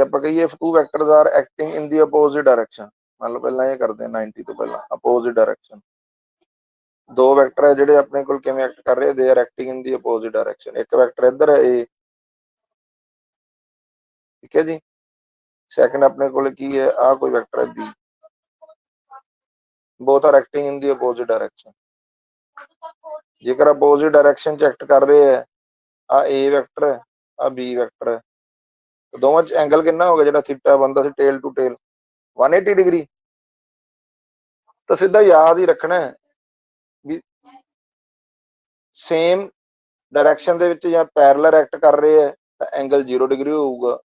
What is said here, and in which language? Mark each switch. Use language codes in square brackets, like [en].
[pa] ਆਪਾਂ ਕਹੀਏ [en] if two vectors are acting in the opposite direction। [pa] ਮੰਨ ਲਓ ਪਹਿਲਾਂ ਇਹ ਕਰਦੇ ਹਾਂ 90 ਤੋਂ ਪਹਿਲਾਂ opposite direction। ਦੋ ਵੈਕਟਰ ਹੈ ਜਿਹੜੇ ਆਪਣੇ ਕੋਲ ਕਿਵੇਂ ਐਕਟ ਕਰ ਰਹੇ, [en] they are acting in the opposite direction। [pa] ਇੱਕ ਵੈਕਟਰ ਇੱਧਰ ਹੈ a, ਠੀਕ ਹੈ ਜੀ। ਸੈਕੰਡ ਆਪਣੇ ਕੋਲ ਕੀ ਹੈ, ਆਹ ਕੋਈ ਵੈਕਟਰ ਹੈ b। [en] both are acting in the opposite direction। [pa] ਜੇਕਰ opposite direction ਚ ਐਕਟ ਕਰ ਰਹੇ ਹੈ, ਆ a ਵੈਕਟਰ ਹੈ, ਆ b ਵੈਕਟਰ ਹੈ, ਦੋਵਾਂ ਚ ਐਂਗਲ ਕਿੰਨਾ ਹੋ ਗਿਆ ਜਿਹੜਾ ਥੀਟਾ ਬਣਦਾ ਸੀ ਟੇਲ ਟੂ ਟੇਲ 180 ਡਿਗਰੀ। ਤਾਂ ਸਿੱਧਾ ਯਾਦ ਹੀ ਰੱਖਣਾ ਵੀ ਸੇਮ ਡਾਇਰੈਕਸ਼ਨ ਦੇ ਵਿੱਚ ਜਾਂ ਪੈਰਲਰ ਐਕਟ ਕਰ ਰਹੇ ਹੈ ਤਾਂ ਐਂਗਲ 0 ਡਿਗਰੀ ਹੋਊਗਾ।